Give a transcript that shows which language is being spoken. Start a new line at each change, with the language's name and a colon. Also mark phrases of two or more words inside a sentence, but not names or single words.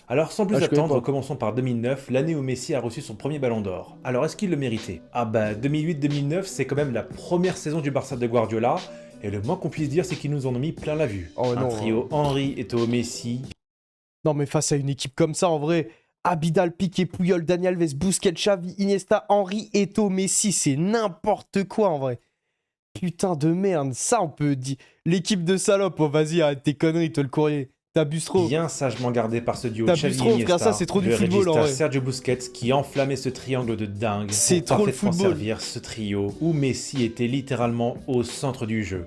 French: Alors sans plus attendre, commençons par 2009, l'année où Messi a reçu son premier ballon d'or. Alors est-ce qu'il le méritait? Ah bah 2008-2009 c'est quand même la première saison du Barça de Guardiola, et le moins qu'on puisse dire c'est qu'ils nous en ont mis plein la vue. Un trio Henry, Eto'o, Messi... Non mais face à une équipe comme ça en vrai, Abidal, Piqué, Puyol, Dani Alves, Busquets, Xavi, Iniesta, Henry, Eto'o, Messi, c'est n'importe quoi en vrai. Putain de merde, ça on peut dire. L'équipe de salopes, oh vas-y arrête tes conneries, toi le courrier. T'abuses trop. Bien sagement gardé par ce duo T'abuses trop, frère, ça c'est trop du football en vrai. Sergio Busquets qui enflammait ce triangle de dingue. C'est trop le football. Servir ce trio où Messi était littéralement au centre du jeu.